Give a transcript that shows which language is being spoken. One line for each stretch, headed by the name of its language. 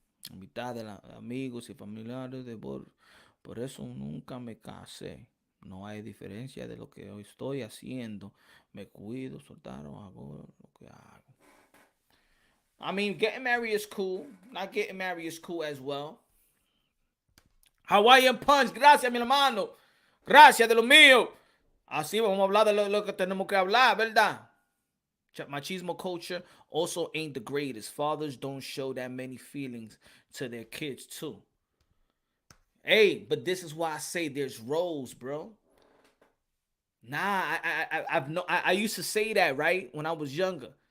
Spanish: A mitad de amigos y familiares por eso nunca me casé. No hay diferencia de lo que hoy estoy haciendo. Me cuido, soltaron, hago lo que hago.
English: I mean, getting married is cool. Not getting married is cool as well.
Spanish: Hawaiian Punch, gracias, mi hermano. Gracias de lo mío. Así vamos a hablar de lo que tenemos que hablar, ¿verdad?
English: Machismo culture also ain't the greatest. Fathers don't show that many feelings to their kids, too. Hey, but this is why I say there's roles, bro. Nah, I used to say that, right, when I was younger.